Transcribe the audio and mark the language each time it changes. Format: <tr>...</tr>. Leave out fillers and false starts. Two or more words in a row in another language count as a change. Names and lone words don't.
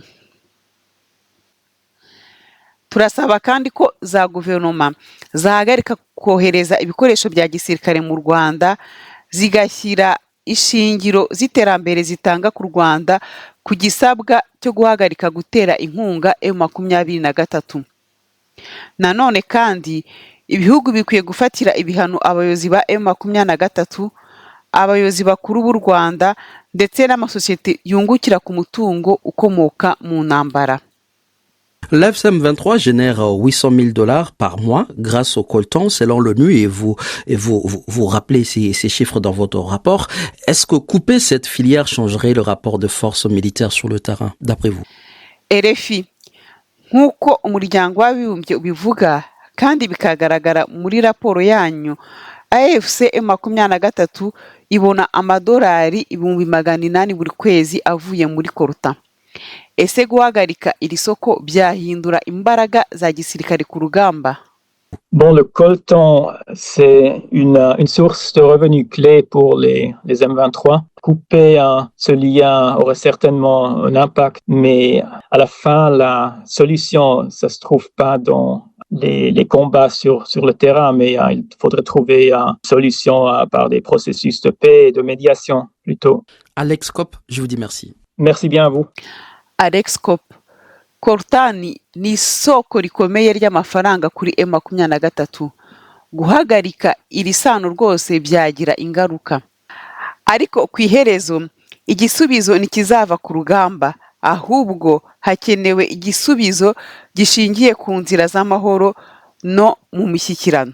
<rw>Turasaba kandi ko za guverinoma zahagarika kohereza ibikoresho bya gisirikare mu Rwanda zigashyira ishingiro z'iterambere zitanga ku Rwanda ku gisabwa cyo guhagarika gutera inkunga M23. Nanone kandi ibihugu bikwiye gufatira ibihano abayobozi ba M23, abayobozi bakuru b'u Rwanda ndetse n'amasosiyete yungukira ku mutungo ukomoka mu ntambara.</rw> <fr>L'FCM23 génère $800,000 par mois grâce au coltan selon l'ONU et vous rappelez ces chiffres dans votre rapport. Est-ce que couper cette filière changerait le rapport de force militaire sur le terrain, d'après vous?</fr> <rw>RFI, nk'uko umuryango w'abibumbye ubivuga kandi bikagaragara muri raporo yanyu, AFC M23 ibona amadolari 800,000 buri kwezi avuye muri coltan. Ese guhagarika iri soko byahindura imbaraga za gisirikare ku rugamba?</rw> <fr>Bon, le coltan, c'est une source de revenus clé pour les M23. Couper ce lien aurait certainement un impact, mais à la fin, la solution, ça se trouve pas dans les combats sur le terrain, mais il faudrait trouver une solution par des processus de paix et de médiation plutôt. Alex Kopp, je vous dis merci. Merci bien à vous.</fr> <rw>Alex Kopp, coltan ni isoko rikomeye ry'amafaranga kuri M23. Guhagarika iri sano rwose byagira ingaruka. Ariko ku iherezo igisubizo ntikizava ku rugamba, ahubwo hakenewe igisubizo gishingiye ku nzira z'amahoro no mu mishyikirano.</rw>